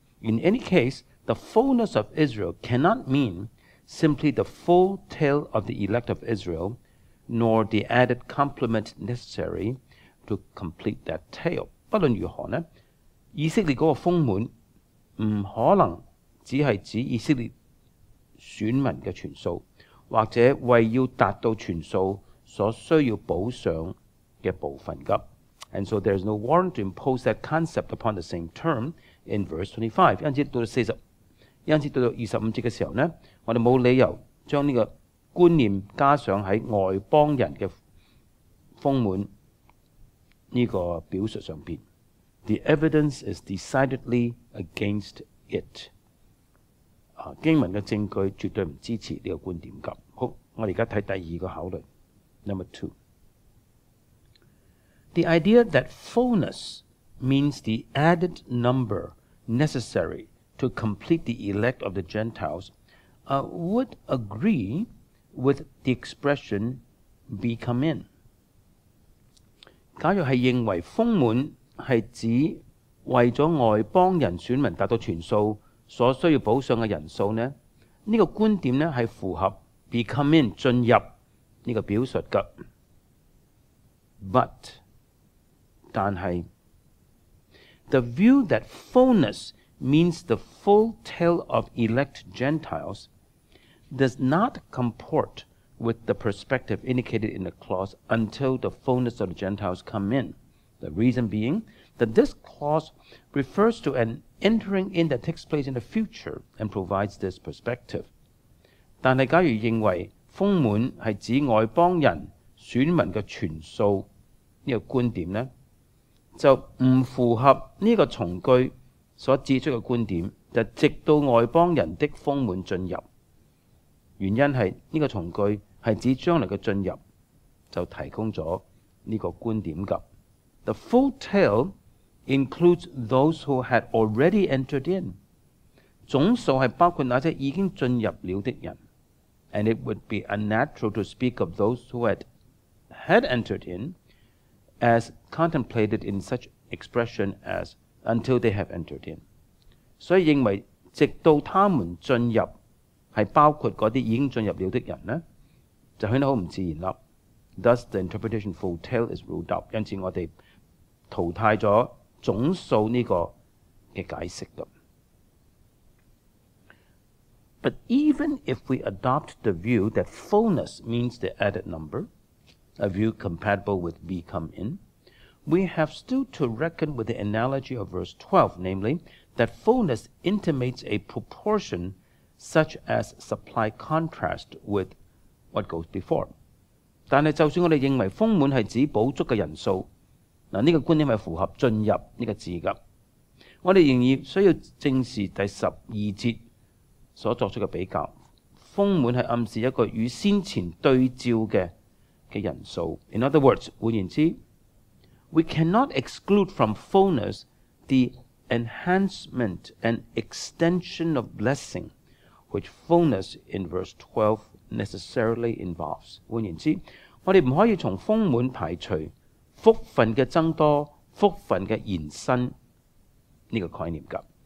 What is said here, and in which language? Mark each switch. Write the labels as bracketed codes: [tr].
[en] In any case, the fullness of Israel cannot mean simply the full tale of the elect of Israel, nor the added complement necessary to complete that tale. [yue] 不論如何呢，以色列嗰個豐滿唔可能只係指以色列選民嘅全數，或者為要達到全數所需要補上嘅部分㗎。 [en] And so there is no warrant to impose that concept upon the same term in verse 25. [yue] 因此到到25節嘅時候呢，我哋冇理由將呢個觀念加上喺外邦人嘅豐滿呢個表述上邊。 [en] The evidence is decidedly against it. [yue] 經文嘅證據絕對唔支持呢個觀點㗎。好，我哋而家睇第二個考慮。 [en] Number 2. The idea that fullness means the added number necessary to complete the elect of the Gentiles would agree with the expression be come in. [yue] 假如係認為豐滿係指為咗外邦人選民達到全數所需要補上嘅人數呢，呢個觀點呢係符合 be come in 進入呢個表述㗎。但係 [en] the view that fullness means the full tale of elect Gentiles does not comport with the perspective indicated in the clause until the fullness of the Gentiles come in. The reason being that this clause refers to an entering in that takes place in the future and provides this perspective. [yue] 但係假如認為豐滿係指外邦人選民嘅全數呢個觀點呢，就唔符合呢個從句所指出嘅觀點，就直到外邦人的豐滿進入。原因係呢個從句係指將來嘅進入，就提供咗呢個觀點㗎。 [en] The full tale includes those who had already entered in. [yue] 總數係包括那些已經進入了的人。 [en] And it would be unnatural to speak of those who had entered in as contemplated in such expression as until they have entered in. [yue] 所以認為直到他們進入係包括嗰啲已經進入了的人呢，就顯得好唔自然啦。 [en] Thus the interpretation full tale is ruled out. [yue] 因此我哋淘汰咗總數呢個嘅解釋㗎。 [en] But even if we adopt the view that fullness means the added number, a view compatible with be come in, we have still to reckon with the analogy of verse 12, namely, that fullness intimates a proportion such as supply contrast with what goes before. [yue] 但係就算我哋認為豐滿係指補足嘅人數，嗱呢個觀點係符合進入呢個字㗎。我哋仍然需要正視第12節所作出嘅比較。豐滿係暗示一個與先前對照嘅人數。 [en] In other words， [yue] 換言之 [en] ，we cannot exclude from fullness the enhancement and extension of blessing, which fullness in verse 12 necessarily involves. [yue] 換言之，我哋唔可以從豐滿排除福分嘅增多、福分嘅延伸呢個概念㗎。